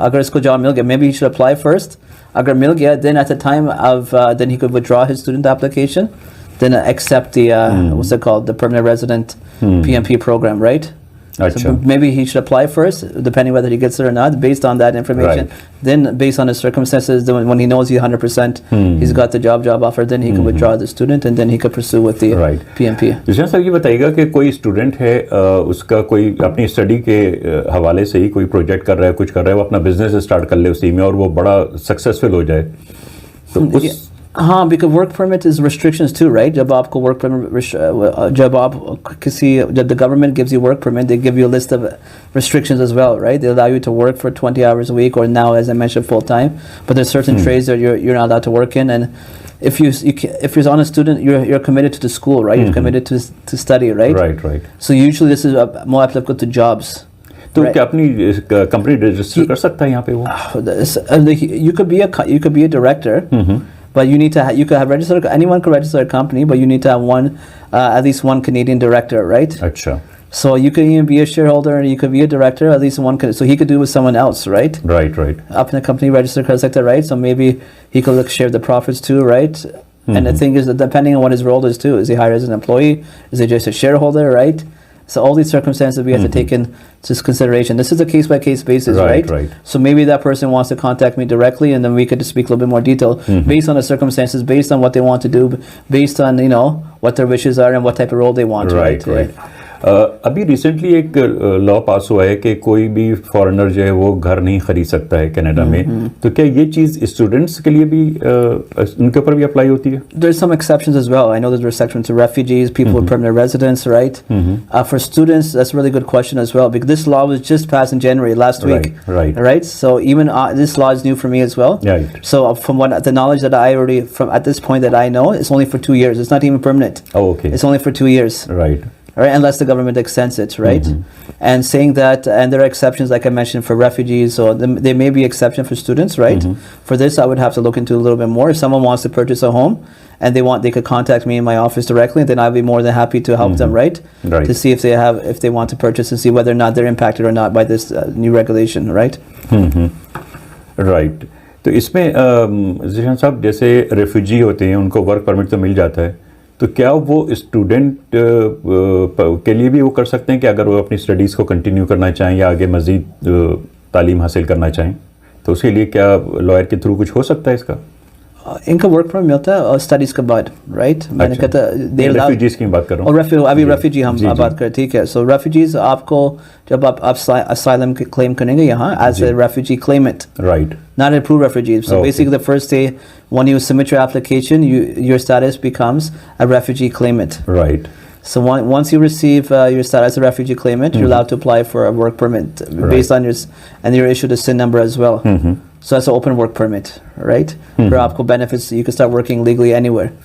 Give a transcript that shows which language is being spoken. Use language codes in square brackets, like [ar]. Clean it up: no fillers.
[hi] अगर इसको job मिल गया, [en] maybe he should apply first. [hi] अगर मिल गया, [en] then at the time of then he could withdraw his student application, then accept the what's it called, the permanent resident PMP program, right? So maybe he should apply first, depending whether he gets it or not, based on that information. Then, based on his circumstances, then when he knows he 100% he's got the job offer, then he can withdraw the student and then he can pursue with the PMP. [hi] Zeeshan साहब ये बताइएगा कि कोई student है, उसका कोई अपनी study के हवाले से ही कोई प्रोजेक्ट कर रहा है, कुछ कर रहा है, वो अपना बिजनेस स्टार्ट कर ले उसी में और वो बड़ा सक्सेसफुल हो जाए, तो उस [en] हाँ, because work permit is restrictions too, right? [hi] जब आपको work permit, जब आप किसी, जब [en] the government gives you work permit, they give you a list of restrictions as well, right? They allow you to work for 20 hours a week, or now, as I mentioned, full time. But there's certain trades that you're not allowed to work in, and if you're on a student, you're committed to the school, right? You're committed to study, right? Right. So usually this is more applicable to jobs. [hi] तो क्या अपनी company register कर सकता है यहाँ पे वो? [en] You could be a director. But you need to you could have registered, anyone could register a company, but you need to have one at least one Canadian director, right? अच्छा. So you could even be a shareholder and you could be a director, at least one so he could do it with someone else, right? Right. [hi] अपने company register कर सकता है, right? [en] So maybe he could share the profits too, right? And the thing is that depending on what his role is too, is he hired as an employee? Is he just a shareholder, right? So all these circumstances we have to take into consideration. This is a case-by-case basis, right? So maybe that person wants to contact me directly, and then we could speak a little bit more detail based on the circumstances, based on what they want to do, based on what their wishes are and what type of role they want. Right. [hi] अभी recently एक law पास हुआ है कि कोई भी foreigner जो है वो घर नहीं खरीद सकता है कनाडा में, तो क्या ये चीज़ स्टूडेंट्स के लिए भी उनके ऊपर भी अप्लाई होती है? [en] There's some exceptions as well. I know there's exceptions to refugees, people with permanent residence, right? For students, that's a really good question as well, because this law was just passed in January last week. Right. So even this law is new for me as well. Right. So from the knowledge that I already at this point that I know, it's only for 2 years. It's not even permanent. Oh, okay. It's only for 2 years. Right, unless the government extends it, right? And saying that, and there are exceptions, like I mentioned, for refugees, so there may be exception for students, right? For this, I would have to look into a little bit more. If someone wants to purchase a home and they could contact me in my office directly, then I'd be more than happy to help them, right? To see if they want to purchase and see whether or not they're impacted or not by this new regulation, right? Right. [hi] तो इसमें ज़ीशान साहब जैसे refugee होते हैं उनको work permit तो मिल जाता है, तो क्या वो स्टूडेंट के लिए भी वो कर सकते हैं कि अगर वो अपनी स्टडीज़ को कंटिन्यू करना चाहें या आगे मज़ीद तालीम हासिल करना चाहें तो उसके लिए क्या लॉयर के थ्रू कुछ हो सकता है इसका? इनका वर्क परमिट मिलता है और स्टडीज़ के बाद, राइट? मैंने कहता रेफ्यूजीज़ की बात कर रहा हूँ। और अभी रेफ्यूजी हम बात करें, ठीक है? सो रेफ्यूजीज़ आपको जब आप asylum क्लेम करेंगे यहाँ [en] as a refugee claimant, [hi] right, [en] not an approved refugee. So basically the first day when you submit your application, your status becomes a refugee claimant. Right, So once you receive your status as a refugee claimant, you're allowed to apply for a work permit based on your, and you're issued a SIN number as well. So that's an open work permit, right? For आपको benefits, you can start working legally anywhere.